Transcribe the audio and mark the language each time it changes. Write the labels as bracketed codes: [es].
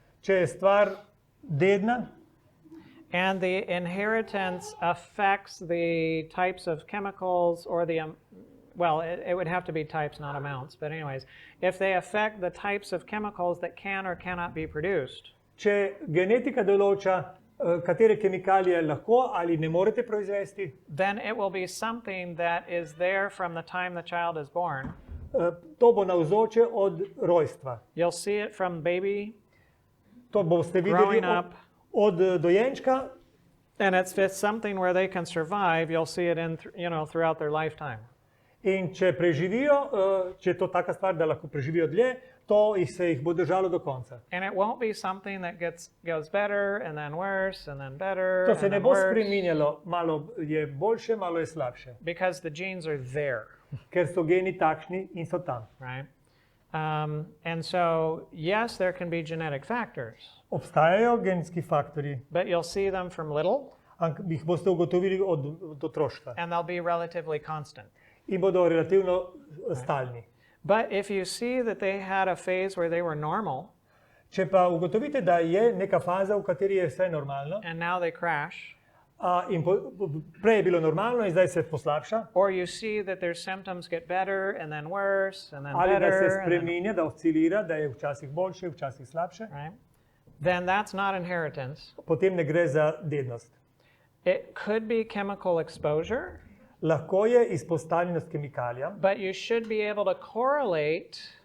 [sl] Če je stvar dedna [en] and the inheritance affects the types of chemicals or it would have to be types, not amounts, but anyways, if they affect the types of chemicals that can or cannot be produced, [sl] če genetika določa, katere kemikalije lahko ali ne morete proizvesti, [en] then it will be something that is there from the time the child is born. [sl] to bo navzoče od rojstva. [en] You'll see it from baby, [sl] To boste videli [en] Growing up. [sl] od dojenčka, [en] and it's something where they can survive. You'll see it throughout their lifetime. [sl] in če preživijo, če je to taka stvar, da lahko preživijo dlje, to se jih bo držalo do konca. [en] And it won't be something that goes better and then worse and then better [sl] To [en] and [sl] se ne [en] then [sl] bo [en] worse, [sl] spreminjalo, malo je boljše, malo je slabše, [en] because the genes are there, [sl] ker so geni takšni in so tam. [en] right? And so, yes, there can be genetic factors, [sl] Obstajajo genski faktorji, [en] but you'll see them from little, [sl] jih boste ugotovili od otroštva [en] and they'll be relatively constant. [sl] in bodo relativno stalni. [en] But if you see that they had a phase where they were normal [sl] Če pa ugotovite, da je neka faza, v kateri je vse normalno, [en] and now they crash, [sl] in prej je bilo normalno in zdaj se poslabša, [en] or you see that their symptoms get better and then worse and then [sl] ali da se [en] better, and then, [sl] spreminja, da oscilira, da je včasih boljše, včasih slabše, [en] right? Then that's not inheritance. [sl] potem ne gre za dednost. [en] It could be chemical exposure, [sl] Lahko je izpostavljenost kemikalijam, [en] but you should be able to correlate